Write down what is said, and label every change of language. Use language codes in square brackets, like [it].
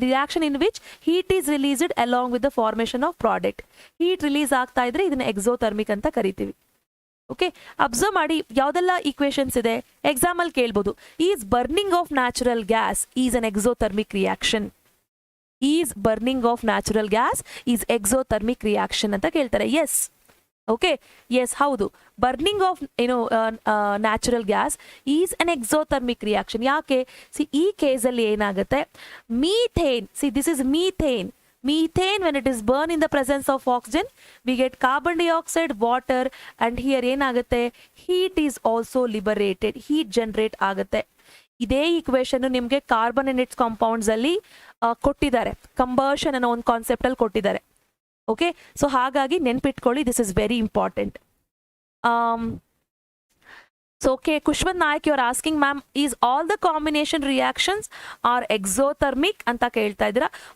[en] Reaction in which heat is released along with the formation of product. Heat release [kn] ಆಗ್ತಾ ಇದ್ರೆ ಇದನ್ನ exothermic ಅಂತ ಕರಿತೀವಿ. ಓಕೆ, ಅಬ್ಸರ್ವ್ ಮಾಡಿ ಯಾವುದೆಲ್ಲ ಈಕ್ವೇಶನ್ಸ್ ಇದೆ. [en] Example ಕೇಳ್ಬೋದು, is burning of natural gas is an exothermic reaction. Is burning of natural gas is exothermic reaction [kn] ಅಂತ ಕೇಳ್ತಾರೆ. [en] Yes, okay, yes ಹೌದು. Burning of natural gas is an exothermic reaction. ಯಾಕೆ? [kn] C, ಈ ಕೇಸಲ್ಲಿ ಏನಾಗುತ್ತೆ, methane, see this is methane. [en] Methane, when it is burned in the presence of oxygen, we get carbon dioxide, water, and here [kn] ಏನಾಗುತ್ತೆ, [en] heat is also liberated, heat generate [kn] ಆಗುತ್ತೆ. ಇದೇ equation ನಿಮಗೆ carbon and it's compounds ಅಲ್ಲಿ ಕೊಟ್ಟಿದ್ದಾರೆ, combustion ಅನ್ನೋ ಒಂದು concept ಅಲ್ಲಿ ಕೊಟ್ಟಿದ್ದಾರೆ. [en] Okay, so ಹಾಗಾಗಿ ನೆನ್ಪಿಟ್ಕೊಳ್ಳಿ, this is very important. So, okay, Kushwant Nayak, you are asking, ma'am, is all the combination reactions are exothermic [kn] anta kelta idira?